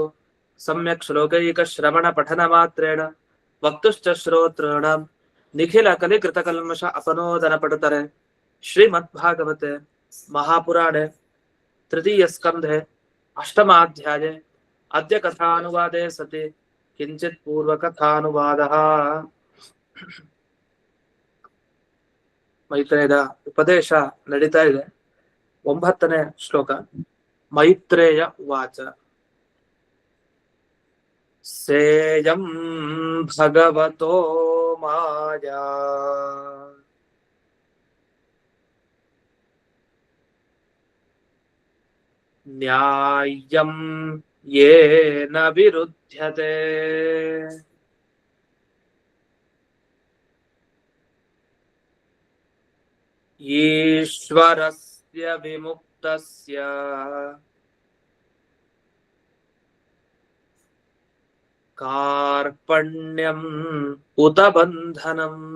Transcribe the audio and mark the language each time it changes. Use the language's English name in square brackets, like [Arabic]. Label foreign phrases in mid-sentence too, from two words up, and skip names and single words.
[Sanskrit] सम्यक् श्लोकैकश्रवणपठनमात्रेण वक्तुश्च श्रोतॄणां निखिलकलिकृतकल्मष अपनोदनपटुतरे श्रीमद्भागवते महापुराणे तृतीयस्कन्धे अष्टमाध्याये अद्य कथानुवादे सति किञ्चित् पूर्वकथानुवादः। [Kannada] ಮೈತ್ರೇಯದ ಉಪದೇಶ ನಡೀತಾ ಇದೆ. 9ನೇ ಶ್ಲೋಕ. [Sanskrit] ಮೈತ್ರೇಯ ವಾಚ ಸೇಯಂ ಭಗವತೋ ಮಾಯಾ ನ್ಯಾಯಂ ಯೇನ ವಿರುಧ್ಯತೆ ಈಶ್ವರಸ್ಯ ವಿಮುಕ್ತಸ್ಯ ಕಾರ್ಪಣ್ಯಂ ಉತ ಬಂಧನಂ.